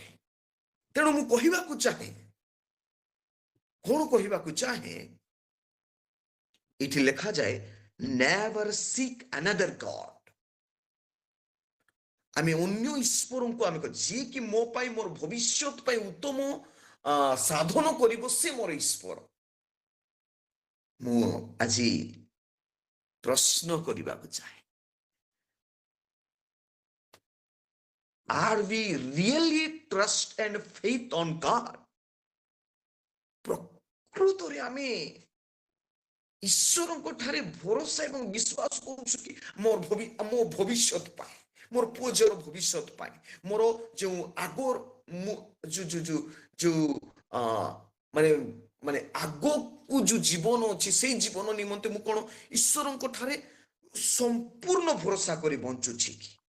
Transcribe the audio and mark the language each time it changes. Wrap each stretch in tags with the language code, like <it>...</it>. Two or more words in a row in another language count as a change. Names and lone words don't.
<or>ତେଣୁ ମୁଁ କହିବାକୁ ଚାହେଁ, କଣ କହିବାକୁ ଚାହେଁ, ଏଠି ଲେଖାଯାଏ</or> <en>never seek another God.</en> <or>ଆମେ ଅନ୍ୟ ଈଶ୍ୱରଙ୍କୁ ଆମେ ଯିଏକି ମୋ ପାଇଁ, ମୋର ଭବିଷ୍ୟତ ପାଇଁ ଉତ୍ତମ ସାଧନ କରିବ, ସେ ମୋର ଈଶ୍ୱର। ମୁଁ ଆଜି ପ୍ରଶ୍ନ କରିବାକୁ ଚାହେଁ,</or> <en>are we really trust and faith on God?</en> <or>ପ୍ରକୃତରେ ଆମେ ଈଶ୍ୱରଙ୍କ ଠାରେ ଭରସା ଏବଂ ବିଶ୍ୱାସ କରୁଛୁ କି ମୋ ଭବିଷ୍ୟତ ପାଇଁ, ମୋର ପୁଅ ଝିଅର ଭବିଷ୍ୟତ ପାଇଁ, ମୋର ଯେଉଁ ଆଗର ଯୋଉ ମାନେ ମାନେ ଆଗକୁ ଯୋଉ ଜୀବନ ଅଛି, ସେଇ ଜୀବନ ନିମନ୍ତେ ମୁଁ କଣ ଈଶ୍ୱରଙ୍କ ଠାରେ ସମ୍ପୂର୍ଣ୍ଣ ଭରସା କରି ବଞ୍ଚୁଛି କି?</or>